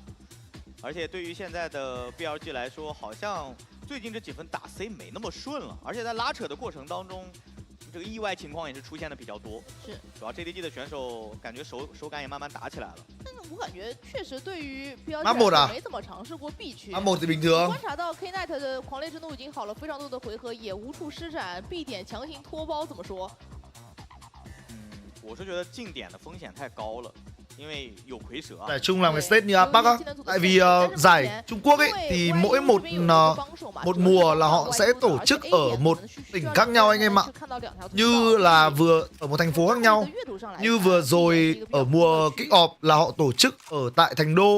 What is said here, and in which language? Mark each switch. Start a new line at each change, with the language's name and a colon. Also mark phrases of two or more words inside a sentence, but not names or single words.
Chinese: 而且对于现在的 BLG 来说，好像最近这几分打 C 没那么顺了，而且在拉扯的过程当中，这个意外情况也是出现的比较多。是，主要 JDG 的选手感觉手感也慢慢打起来了。但是我感觉确实对于 BLG
Vietnamese: Map 1 à?
Chinese: 没怎么尝试过 B 区。
Vietnamese: Map 1 thì bình thường.
Chinese: 观察到 K-Night 的狂烈之怒已经好了非常多的回合，也无处施展 ，B 点强行脱包，怎么说？我是觉得进点的风险太高了。因为有蝰蛇
Vietnamese: Giải chung làm cái state như Bắc á. Tại vì giải Trung Quốc ấy thì mỗi một mùa là họ sẽ tổ chức ở một tỉnh khác nhau anh em ạ. Như là vừa ở một thành phố khác nhau. Như vừa rồi ở mùa
English: kick off
Vietnamese: là họ tổ chức ở tại Thành Đô.